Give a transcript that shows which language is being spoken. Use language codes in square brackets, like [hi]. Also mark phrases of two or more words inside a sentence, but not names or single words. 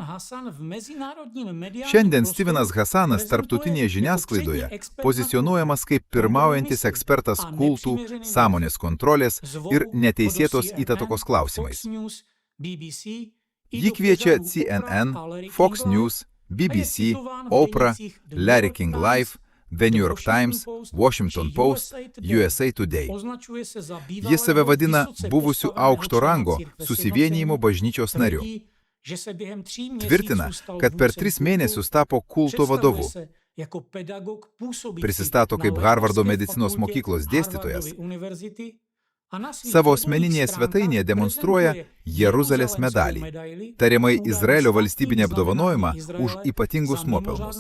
[lt] Šiandien Stevenas Hassanas tarptautinėje žiniasklaidoje pozicionuojamas kaip pirmaujantis ekspertas kultų, sąmonės kontrolės ir neteisėtos įtakos klausimais. Jį kviečia CNN, Fox News, BBC, Oprah, Larry King Live, The New York Times, Washington Post, USA Today. Jis save vadina buvusiu aukšto rango susivienijimo bažnyčios nariu. Tvirtina, kad per 3 mėnesius tapo kulto vadovu. Prisistato kaip Harvardo medicinos mokyklos dėstytojas Savo asmeninėje svetainėje demonstruoja Jeruzalės medalį, tariamai Izraelio valstybinį apdovanojimą už ypatingus nuopelnus.